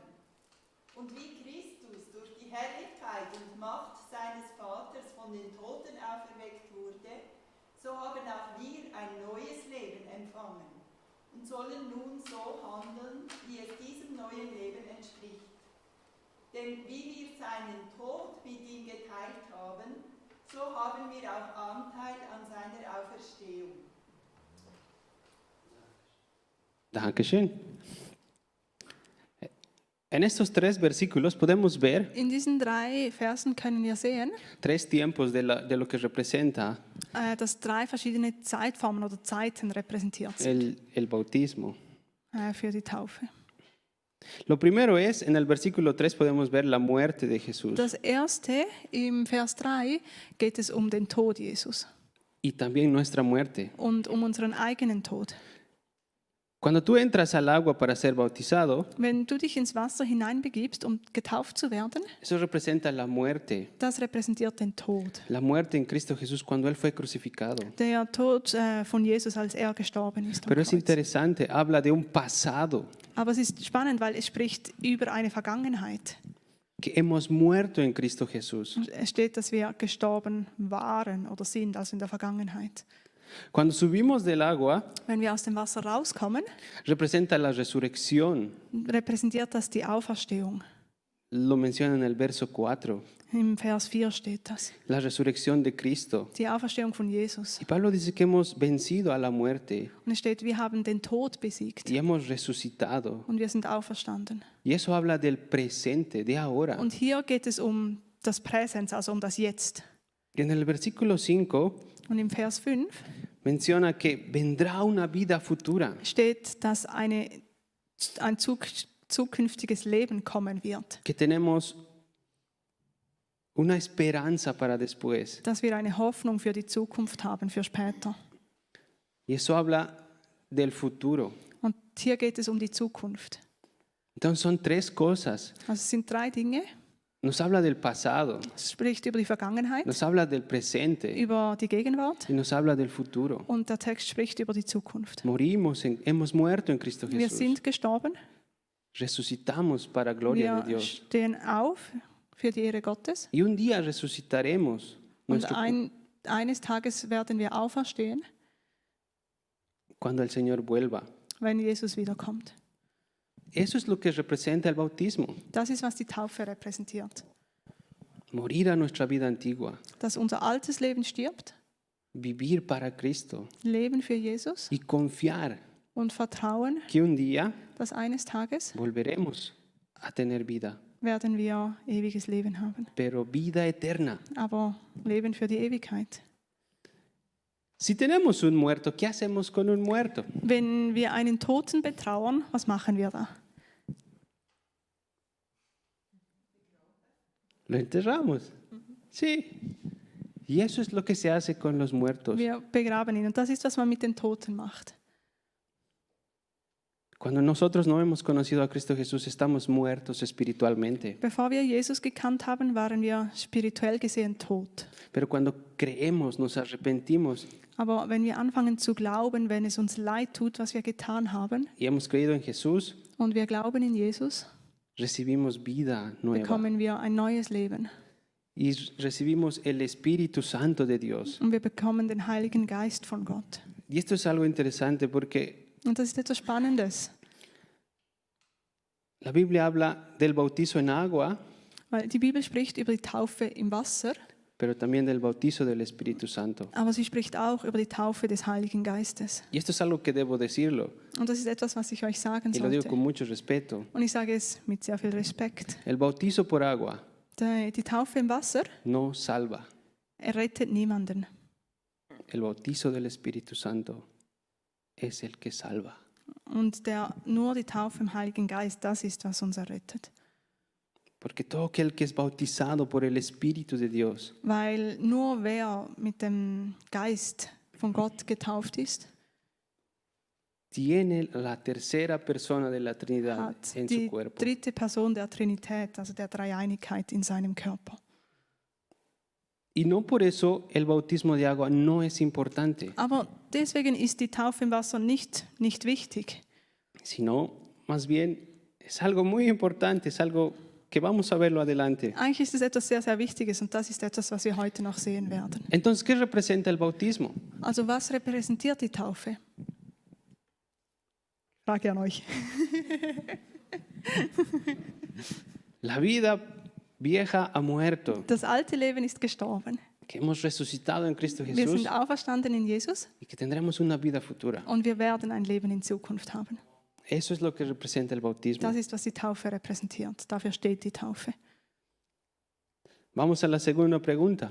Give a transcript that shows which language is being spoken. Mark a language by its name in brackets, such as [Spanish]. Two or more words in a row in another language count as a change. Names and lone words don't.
[German] Und wie Christus durch die Herrlichkeit und Macht seines Vaters von den Toten auferweckt wurde, so haben auch wir ein neues Leben empfangen und sollen nun so handeln, wie es diesem neuen Leben entspricht. Denn wie wir seinen Tod mit ihm geteilt haben, so haben wir auch Anteil an seiner Auferstehung. Dankeschön. [Spanish] En estos 3 versículos podemos ver [German] In diesen 3 Versen können wir sehen, [Spanish] 3 tiempos de lo que representa [German] dass 3 verschiedene Zeitformen oder Zeiten repräsentiert sind [Spanish] el bautismo. [German] für die Taufe. [Spanish] Lo primero es, en el versículo 3 podemos ver la muerte de Jesús [German] Das erste, im Vers 3, geht es um den Tod Jesus [Spanish] y también nuestra muerte. [German] und um unseren eigenen Tod. [Spanish] Cuando tú entras al agua para ser bautizado, [German] Wenn du dich ins Wasser hineinbegibst, um getauft zu werden, [Spanish] eso representa la muerte. [German] das repräsentiert den Tod. [Spanish] La muerte en Cristo Jesús cuando Él fue crucificado. [German] Der Tod von Jesus, als er gestorben ist am [Spanish] Pero es [German] Kreuz. [Spanish] interesante, habla de un pasado, [German] Aber es ist spannend, weil es spricht über eine Vergangenheit. [Spanish] que hemos muerto en Cristo Jesús. [German] Es steht, dass wir gestorben waren oder sind, also in der Vergangenheit. [Spanish] Cuando subimos del agua, [German] Wenn wir aus dem Wasser rauskommen, [Spanish] representa la resurrección. [German] repräsentiert das die Auferstehung. [Spanish] Lo menciona en el verso 4, [German] Im Vers 4 steht das. [Spanish] la resurrección de Cristo. [German] Die Auferstehung von Jesus. [Spanish] Y Pablo dice que hemos vencido a la muerte [German] Und es steht, wir haben den Tod besiegt [Spanish] y hemos resucitado. [German] und wir sind auferstanden. [Spanish] Y eso habla del presente, de ahora. [German] Und hier geht es um das Präsens, also um das Jetzt. [Spanish] Y en el versículo 5 [German] Und im Vers 5 [Spanish] menciona que vendrá una vida futura. [German] steht, dass ein zukünftiges Leben kommen wird. [Spanish] Que tenemos una esperanza para después. [German] Dass wir eine Hoffnung für die Zukunft haben, für später. [Spanish] Y eso habla del futuro. [German] Und hier geht es um die Zukunft. [Spanish] Entonces son 3 cosas. [German] Also es sind 3 Dinge. [Spanish] Nos habla del pasado, [German] Es spricht über die Vergangenheit, [Spanish] nos habla del presente [German] über die Gegenwart [Spanish] y nos habla del futuro. [German] und der Text spricht über die Zukunft. [Spanish] Hemos muerto en Cristo [German] Wir [Spanish] Jesús. [German] sind gestorben, [Spanish] Resucitamos para gloria de [German] wir [Spanish] Dios. [German] stehen auf für die Ehre Gottes. [Spanish] Y un día resucitaremos. [German] Und [Spanish] Nuestro, [German] eines Tages werden wir auferstehen, [Spanish] cuando el Señor vuelva. [German] wenn Jesus wiederkommt. [Spanish] Eso es lo que representa el bautismo. [German] Das ist, was die Taufe repräsentiert. [Spanish] Morir a nuestra vida antigua. [German] Dass unser altes Leben stirbt, [Spanish] Vivir para Cristo. [German] Leben für Jesus [Spanish] Y confiar [German] und Vertrauen, [Spanish] que un día [German] dass eines Tages [Spanish] volveremos a tener vida. [German] werden wir ewiges Leben haben. [Spanish] Pero vida eterna. [German] Aber Leben für die Ewigkeit. [Spanish] Si tenemos un muerto, ¿qué hacemos con un muerto? [German] Wenn wir einen Toten betrauern, was machen wir da? [Spanish] Lo enterramos. Sí. Y eso es lo que se hace con los muertos. [German] Wir begraben ihn. Und das ist, was man mit den Toten macht. [Spanish] Cuando nosotros no hemos conocido a Cristo Jesús, estamos muertos espiritualmente. [German] Bevor wir Jesus gekannt haben, waren wir spirituell gesehen tot. [Spanish] Pero cuando creemos, nos arrepentimos [German] Aber wenn wir anfangen zu glauben, wenn es uns leid tut, was wir getan haben, [Spanish] y hemos creído en Jesús, [German] und wir glauben in Jesus, [Spanish] recibimos vida nueva [German] bekommen wir ein neues Leben. [Spanish] y recibimos el Espíritu Santo de Dios. [German] Und wir bekommen den Heiligen Geist von Gott. [Spanish] Y esto es algo interesante porque [German] Und das ist etwas Spannendes, [Spanish] la Biblia habla del bautizo en agua, [German] weil die Bibel spricht über die Taufe im Wasser, [Spanish] pero también del bautizo del Espíritu Santo. [German] aber sie spricht auch über die Taufe des Heiligen Geistes. [Spanish] Y esto es algo que debo decirlo, [German] Und das ist etwas, was ich euch sagen [Spanish] y lo digo [German] sollte. [Spanish] con mucho respeto. [German] Und ich sage es mit sehr viel Respekt. [Spanish] El bautizo por agua [German] Die Taufe im Wasser [Spanish] no salva. [German] errettet niemanden. [Spanish] El bautizo del Espíritu Santo es el que salva. [German] Und nur die Taufe im Heiligen Geist, das ist, was uns errettet. [Spanish] Porque todo aquel que es bautizado por el Espíritu de Dios [German] Weil nur wer mit dem Geist von Gott getauft ist, [Spanish] tiene la tercera persona de la Trinidad [German] hat [Spanish] en su [German] die [Spanish] cuerpo. [German] dritte Person der Trinität, also der Dreieinigkeit in seinem Körper. [Spanish] Y no por eso el bautismo de agua no es importante, [German] Aber deswegen ist die Taufe im Wasser nicht wichtig, [Spanish] sino más bien es algo muy importante, es algo que vamos a verlo adelante. [German] Eigentlich ist es etwas sehr, sehr Wichtiges und das ist etwas, was wir heute noch sehen werden. [Spanish] Entonces, ¿qué representa el bautismo? [German] Also was repräsentiert die Taufe? Frage an euch. [Spanish] La vida vieja ha muerto, [German] Das alte Leben ist gestorben. [Spanish] que hemos resucitado en Cristo [German] Wir [Spanish] Jesús [German] sind auferstanden in Jesus [Spanish] y que tendremos una vida futura. [German] und wir werden ein Leben in Zukunft haben. [Spanish] Eso es lo que representa el bautismo. [German] Das ist, was die Taufe repräsentiert. Dafür steht die Taufe. [Spanish] Vamos a la segunda pregunta.